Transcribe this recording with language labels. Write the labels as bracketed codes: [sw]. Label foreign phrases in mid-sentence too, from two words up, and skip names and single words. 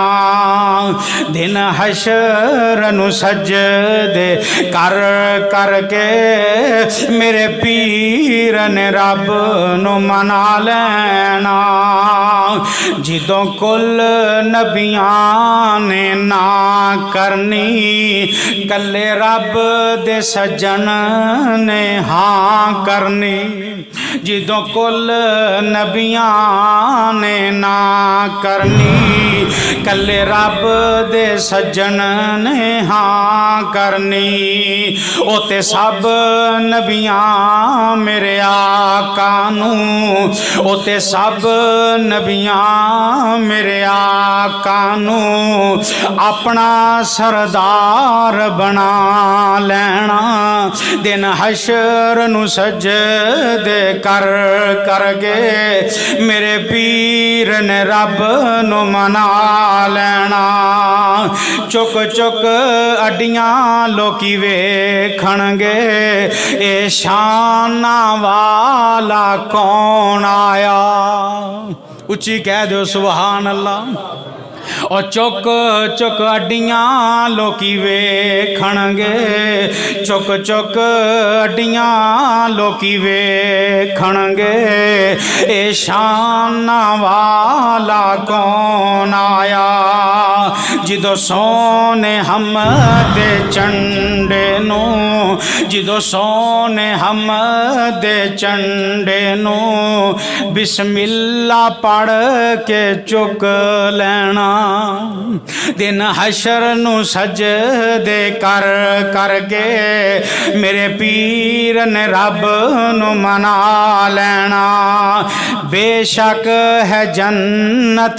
[pa] دن حشر نوں سجدے کر کر کے میرے پیر نے رب نوں منا لینا. جدوں کل نبیاں نے نا کرنی، کلے رب دے سجن نے ہاں کرنی. جدوں کل نبیاں نے نا کرنی کلے رب دے سجن نے ہاں کرنی او تے سب نبیاں میرے آقا نوں او تے سب نبیاں میرے آقا نوں اپنا سردار بنا لینا دن حشر نو سجدے کر کر کے میرے پیر نے رب نو منا لینا چک چک اڈیاں لوکی ویکھن گے اے شانہ والا کون آیا اچھی کہہ دو [ar] سبحان اللہ [pa] اور چک چک اڈیاں لوکی ویکھن گے چک چک اڈیاں لوکی ویکھن گے اے شانہ والا کون آیا جدو سونے ہم دے چنڈے نو جدو سونے ہم دے چنڈے نو بسم اللہ پڑھ کے چک لینا دن حشر نو سجدے کر کر کے میرے پیر نے رب نو منا لینا بے شک ہے جنت